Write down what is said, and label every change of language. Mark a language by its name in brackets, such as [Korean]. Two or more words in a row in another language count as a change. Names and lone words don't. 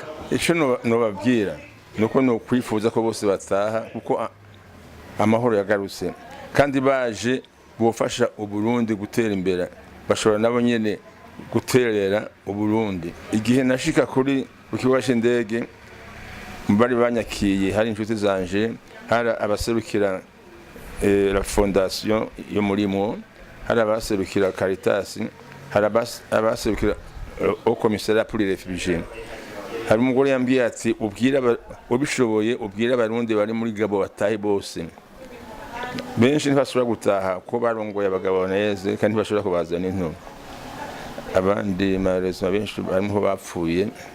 [Rundi] Ico nobabwira nuko no kwifuza ko bose bataha kuko amahoro yagarutse kandi baje bofasha uburundi gutera imbere bashobora nabo nyene guterera uburundi. Igihe nashika kuri ukibuga c'indege bari banyakiye hari inshuti zanje hari abaserukira [French] la fondation [Rundi] yo murimo hari abaserukira Caritas hari abaserukira [French] au commissariat pour les réfugiés. [Rundi] Hari umugore yambwiye ati ubishoboye ubwira abarundi bari muri Gabo batahe bose. Benshi ntibashobora gutaha ko barongoye abagabo neze kandi ntibashobora kubazana into. Abandi malheureusement benshi barimo bapfuye.